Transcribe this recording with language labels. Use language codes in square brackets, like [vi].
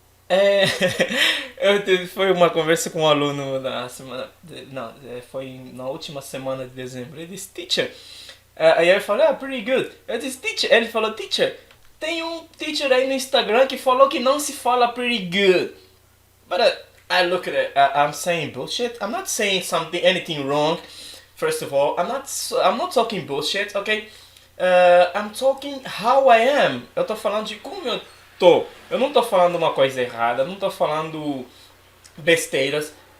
[pt] É, foi uma conversa com um aluno na semana, não, foi na última semana de dezembro. Ele disse, teacher, aí eu falei, [en] pretty good. [pt] Eu disse, teacher, ele falou, teacher, tem um teacher aí no Instagram que falou que não se fala [en] pretty good. But I look at it, I'm saying bullshit. I'm not saying anything wrong. First of all, I'm not talking bullshit, okay? I'm talking how I am. [pt] Eu tô falando de como eu tô. Eu não tô falando uma coisa errada, não tô falando besteiras.